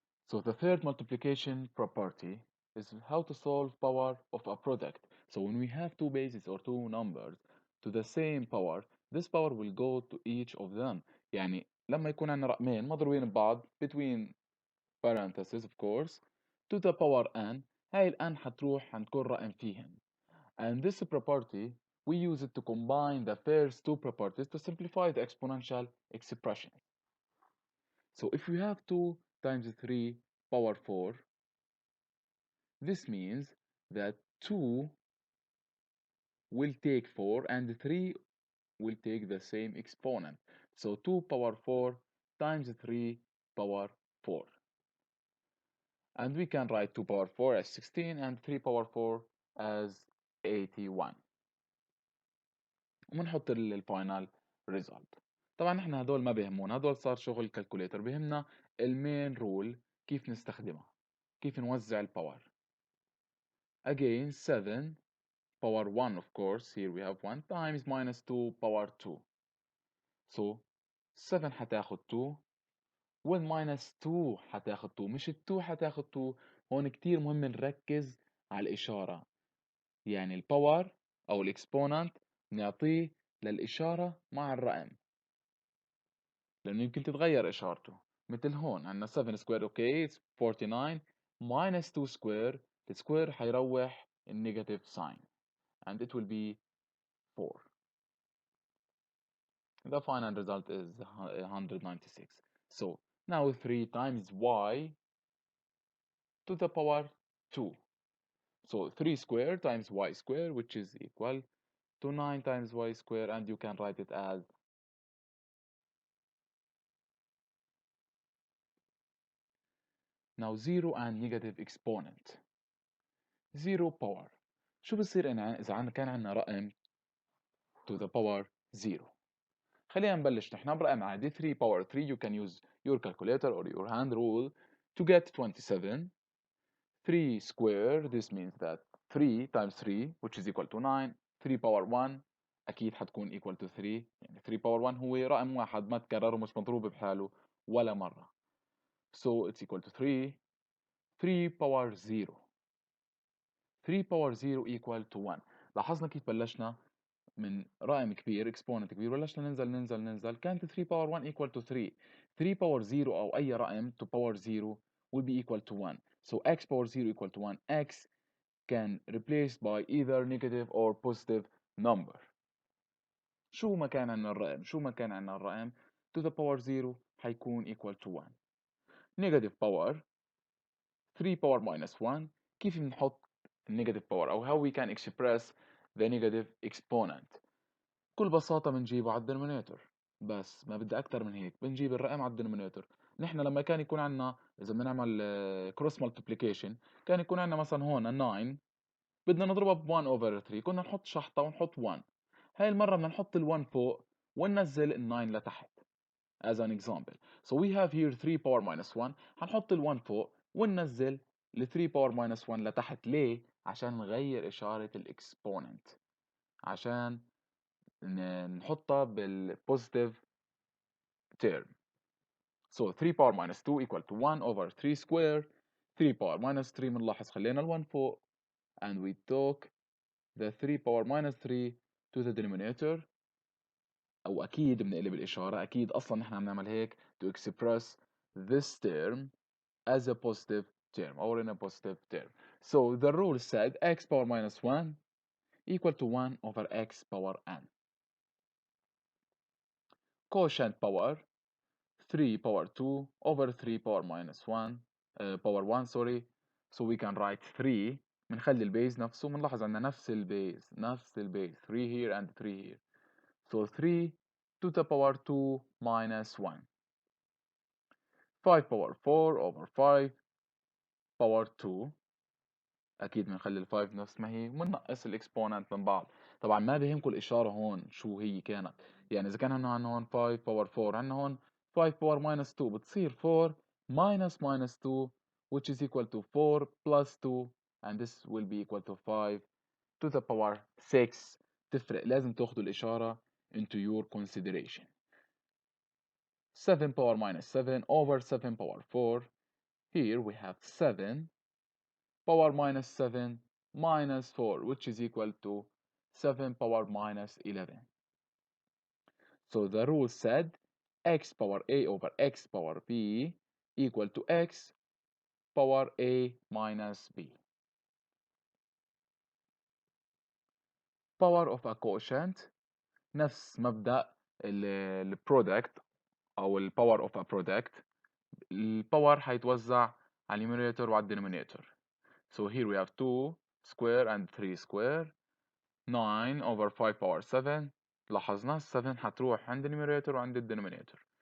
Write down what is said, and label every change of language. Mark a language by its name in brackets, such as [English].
[English] So the third multiplication property is how to solve power of a product. So when we have two bases or two numbers to the same power, this power will go to each of them. [Arabic] يعني لما يكون عندنا رقمين مضروبين ببعض [English] between parentheses of course to the power n، [Arabic] هاي ال n حتروح عند كل رقم فيهن. [English] And this property we use it to combine the first two properties to simplify the exponential expression. So if we have 2 times 3 power 4, this means that 2 will take 4 and 3 will take the same exponent. So 2 power 4 times 3 power 4. And we can write 2 power 4 as 16 and 3 power 4 as 81. [Arabic] وبنحط الفاينل ريزلت. طبعا احنا هدول ما بيهمونا، هدول صار شغل الكالكوليتر. بيهمنا المين رول كيف نستخدمها، كيف نوزع الباور. [English] Again 7 power 1 of course here we have 1 times minus 2 power 2. [Arabic] So 7 حتاخد 2 وال minus 2 حتاخد 2، مش ال 2 حتاخد 2. هون كتير مهم نركز على الإشارة، يعني الباور أو الإكسبوننت نعطيه للإشارة مع الرقم لأنه يمكن تتغير إشارته. مثل هون عندنا 7 سكوير اوكي [English] it's 49 minus 2 [Arabic] سكوير، السكوير حيروح النيجاتيف sign [English] and it will be 4. The final result is 196. So now 3 times y to the power 2. So 3 squared times y squared, which is equal to 9 times y squared, and you can write it as now 0 and negative exponent. 0 power. [Arabic] شو بصير إذا كان عندنا رقم to the power 0؟ خلينا نبلش نحن برقم عادي 3 power 3. [English] You can use your calculator or your hand rule to get 27. 3 square, this means that 3 times 3 which is equal to 9. [Arabic] 3 power 1 أكيد حتكون [English] equal to 3، [Arabic] يعني 3 power 1 هو رقم واحد ما تكرر ومش مضروب بحاله ولا مرة. [English] So it's equal to 3. 3 power 0. 3 power 0 equal to 1. [Arabic] لاحظنا كيف بلشنا من رقم كبير exponent كبير، بلشنا ننزل كانت 3 power 1 [English] equal to 3. 3 power 0 [Arabic] أو أي رقم [English] to power 0 will be equal to 1. So x power 0 equal to 1. X can replaced by either negative or positive number. [Arabic] شو ما كان عندنا الرقم to the power 0 حيكون [English] equal to 1. negative power 3 power minus 1. [Arabic] كيف بنحط negative power أو [English] how we can express the negative exponent؟ [Arabic] بكل بساطة بنجيبه على الدينومينيتور، بس ما بدي أكتر من هيك. بنجيب الرقم على الدينومينيتور. نحن لما كان يكون عندنا إذا بنعمل cross multiplication كان يكون عندنا مثلا هون 9 بدنا نضربها ب 1 over 3، كنا نحط شحطة ونحط 1. هاي المرة بدنا نحط ال 1 فوق وننزل ال 9 لتحت [English] as an example. So we have here 3 power minus 1. [Arabic] هنحط ال 1 فوق وننزل ال 3 power minus 1 لتحت. ليه؟ عشان نغير إشارة الإكسبوننت، عشان نحطها بالبوزيتيف term. [English] So 3 power minus 2 equal to 1 over 3 square. 3 power minus 3 [Arabic] بنلاحظ خلينا ال 1 فوق [English] and we took the 3 power minus 3 to the denominator. [Arabic] أو أكيد بنقلب الإشارة، أكيد أصلا نحن عم نعمل هيك [English] to express this term as a positive term [Arabic] or in a positive term. [English] So the rule said x power minus 1 equal to 1 over x power n. Quotient power 3 power 2 over 3 power minus 1 power 1 sorry. So we can write 3. [Arabic] بنخلي البيز نفسه، بنلاحظ عندنا نفس البيز 3 [English] here and 3 here. So 3 to the power 2 minus 1. 5 power 4 over 5 power 2. [Arabic] أكيد بنخلي ال 5 نفس ما هي وبننقص الإكسبوننت من بعض. طبعا ما بيهمكم الإشارة هون شو هي كانت، يعني إذا كان عندنا هون 5 power 4 عندنا هون 5 power minus 2 بتصير 4 minus 2 [English] which is equal to 4 plus 2 and this will be equal to 5 to the power 6. [Arabic] تفرق، لازم تاخذوا الإشارة [English] into your consideration. 7 power minus 7 over 7 power 4. Here we have 7 power minus 7 minus 4 which is equal to 7 power minus 11. So the rule said x power a over x power b equal to x power a minus b. Power of a quotient [Arabic] نفس مبدأ البرودكت أو ال [English] power of a product. [Arabic] الباور حيتوزع على النيوميريتور وعلى الدينومينيتور. [English] So here we have 2 square and 3 square. 9 over 5 power 7. [Arabic] لاحظنا 7 حتروح عند النيوميريتور وعند الدينومينيتور.